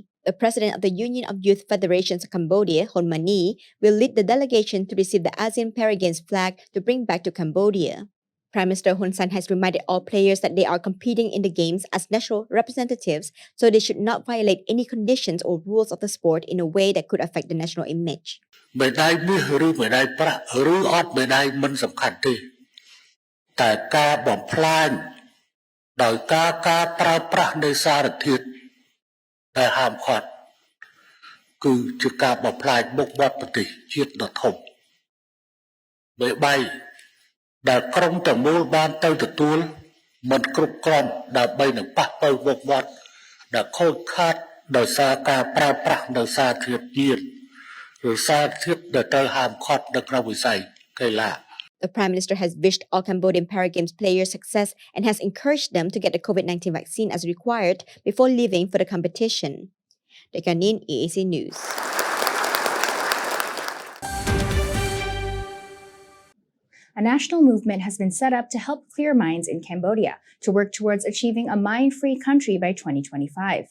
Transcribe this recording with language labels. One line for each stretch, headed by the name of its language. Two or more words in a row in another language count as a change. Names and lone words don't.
English: The president of the Union of Youth Federations of Cambodia, Hon Mani, will lead the delegation to receive the ASEAN Para Games flag to bring back to Cambodia. Prime Minister Hun Sen has reminded all players that they are competing in the games as national representatives, so they should not violate any conditions or rules of the sport in a way that could affect the national image.
Khmer: មេដាយមាសឬមេដាយប្រាក់ឬអត់មេដាយមិនសំខាន់ទេតែការបំផ្លាញដោយការប្រើប្រាស់នៃសារធាតុដែលហាមឃាត់គឺជាការបំផ្លាញមុខមាត់ប្រទេសជាតិដ៏ធំមេបីដែលក្រុមទាំងមូលបានទៅទទួលមិនគ្រប់គ្រាន់ដើម្បីនឹងប៉ះប៉ូវមុខមាត់ដែលខូចខាតដោយសារការប្រើប្រាស់នៅសារធាតុញៀន
English: The Prime Minister has wished all Cambodian Para Games players success and has encouraged them to get the COVID-19 vaccine as required before leaving for the competition. Decca Nin, EAC News. A national movement has been set up to help clear mines in Cambodia to work towards achieving a mine-free country by 2025.